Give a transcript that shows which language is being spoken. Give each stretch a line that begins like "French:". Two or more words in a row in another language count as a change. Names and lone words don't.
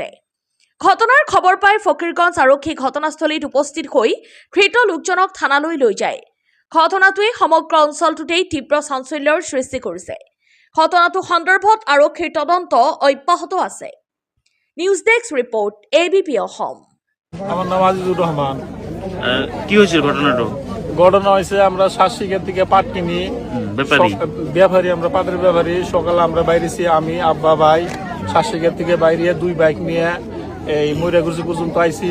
Assamese: ঘটনাৰ খবৰ পাই ফকীৰগঞ্জ আৰক্ষী ঘটনাস্থলীত উপস্থিত হৈ ধৃত লোকজনক থানালৈ লৈ যায়। ঘটনাটোৱে সমগ্ৰ অঞ্চলটোতেই তীব্ৰ চাঞ্চল্যৰ সৃষ্টি কৰিছে। ঘটনাটো সন্দৰ্ভত আৰক্ষীৰ তদন্ত অব্যাহত আছে। নিউজ ডেস্ক ৰিপৰ্ট ABP অসম।
Bangla: আমার নাম আজিজুর রহমান। কি হয়েছিল ঘটনাটা? ঘটনা হয়েছে আমরা শাসিকের থেকে পাট কিনি, ব্যাপারী আমরা পাটের ব্যাপারী। সকালে আমরা বাইরেছি, আমি আব্বা ভাই শাসিকের থেকে বাইরে 2 বাইক নিয়ে এই ময়রাগুচি পর্যন্ত আইছি।